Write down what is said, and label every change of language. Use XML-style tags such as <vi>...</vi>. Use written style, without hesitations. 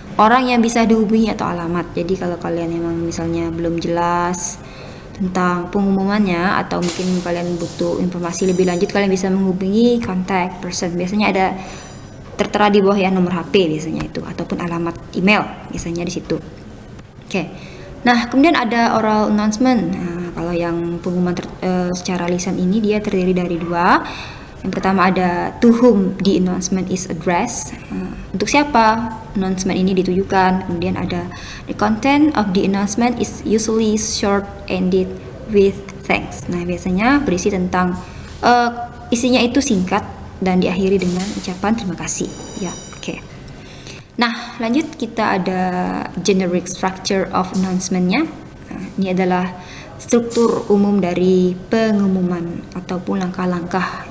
<id>Orang yang bisa dihubungi atau alamat. Jadi kalau kalian memang misalnya belum jelas tentang pengumumannya atau mungkin kalian butuh informasi lebih lanjut, kalian bisa menghubungi contact person. Biasanya ada tertera di bawah ya, nomor HP biasanya itu, ataupun alamat email biasanya di situ. Oke. Nah, kemudian ada oral announcement. Nah, kalau yang pengumuman secara lisan ini dia terdiri dari dua. Yang pertama ada</id> <en>to whom the announcement is addressed.</en> <id>Untuk siapa announcement ini ditujukan. Kemudian ada</id> <en>the content of the announcement is usually short ended with thanks.</en> <id>Nah, biasanya berisi tentang isinya itu singkat dan diakhiri dengan ucapan terima kasih. Ya, oke. Nah, lanjut kita ada</id> <en>generic structure of announcement-</en> <id>nya. Nah, ini adalah struktur umum dari pengumuman ataupun langkah-langkah.</id>